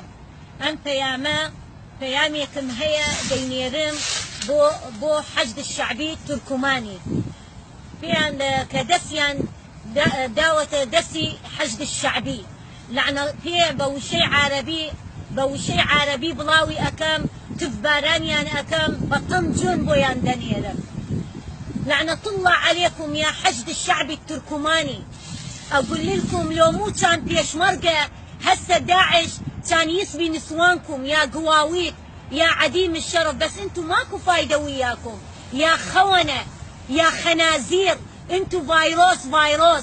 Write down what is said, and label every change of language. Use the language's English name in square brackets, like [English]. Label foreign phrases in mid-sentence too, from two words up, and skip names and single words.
[Central Kurdish] ئەم پەیامێکم هەیە دەینێرم بۆ حەشد الشعبی تورکمانی پێیان کە دەستیان داوەتە دەستی حەشد الشعبی لعنە پێ بە وشەی عارەبی بڵاوی ئەەکەم تفبارانیان ئەەکەم بە تەم جۆن بۆیان دەنێرم. [Arabic] لعنة الله عليكم يا حشد الشعب التركماني. أقول لكم لو مو كان بيشمرقة هسه داعش كان يسبي نسوانكم يا قواويط يا عديم الشرف، بس انتو ماكو فايدة وياكم يا خونة يا خنازير، انتو فيروس.